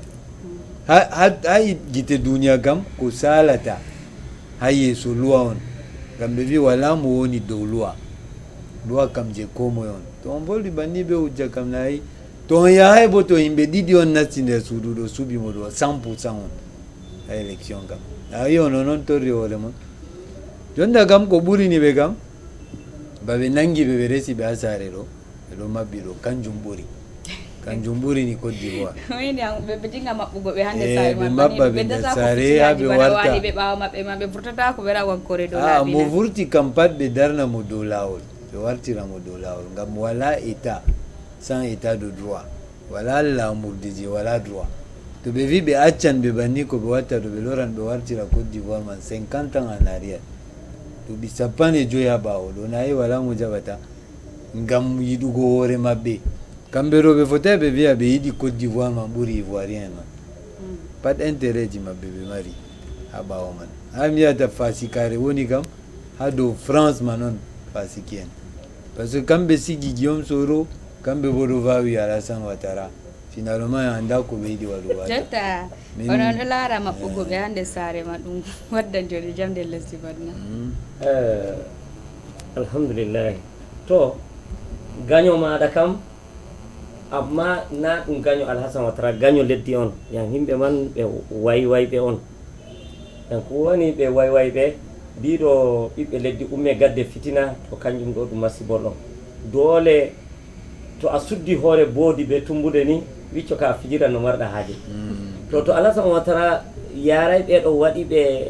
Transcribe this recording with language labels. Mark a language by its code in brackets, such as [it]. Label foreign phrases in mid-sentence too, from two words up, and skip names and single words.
[ff] ha gite duniya kam ko salata ha yeeso loi on ngam ɓe wi wala mo woni dow loi kam je komoye on to on volwi banni ɓe hujja kam nayi to on yahay bo to yimɓe ɗiɗi on nasti nder suudu ɗo suuɓi mo ɗo 100% on ha élection kam ayi ono noon torri hoore mon jonta kam ko ɓurini ɓe kam baɓe nangi ɓe resi ɓe ha saare ɗo ɓeɗo maɓɓi ɗo kanjum ɓurini Côte d'Ivoire ɓe jinga maɓɓugo ɓe hande saare ɓe maɓɓa ɓe nder saare ha ɓe warta ɓe ɓawa maɓɓe ma ɓe vurtata ko ɓe rawankore dow laabi mo vurti kam pat ɓe darna mo dow lawol ɓe wartira mo dow lawol ngam wala [fr] état sans état de droit [ff] wala lamurde je wala droit to ɓe wi ɓe accan ɓe banni ko ɓe watta to ɓe loran ɓe wartira Côte d'Ivoire man [fr] 50 ans en arrière [ff] to ɓi 15 ha ɓawo ɗo nayi wala mo jaɓata ngam yiɗugo hoore maɓɓe kamɓe ɗo ɓe fotai ɓe wiya ɓe yiɗi Côte d'Ivoire man ɓuri ivoirien man pat intérêt ji maɓɓe ɓe mari ha ɓawo man ha mi yiyata fasikare woni kam ha dow France man on fasiki en [fr] par ce que [ff] kamɓe sigi Guillaume Soro kamɓe bo ɗo vawi Alassane Ouattara finalement anda ko ɓe yiɗi waɗu wata jotta onon ɗo laara maɓɓugo ɓe hande saare ma ɗum waddan joni jam nder lesdi badna alhamdulillahi to gaño maɗa kam amma na ɗum gaño Alassane Ouattara gaño leddi on yan yimɓe man ɓe waywayɓe on yan ko woni ɓe waywayɓe mbiɗo ɓiɓɓe leddi umme gadde fitina to kanjum ɗo ɗum masibol ɗon doole to a suddi hoore boodi ɓe tumbude ni wicco ka fijira no marɗa haaje to Alassane Ouattara yaray ɓeɗo waɗi ɓe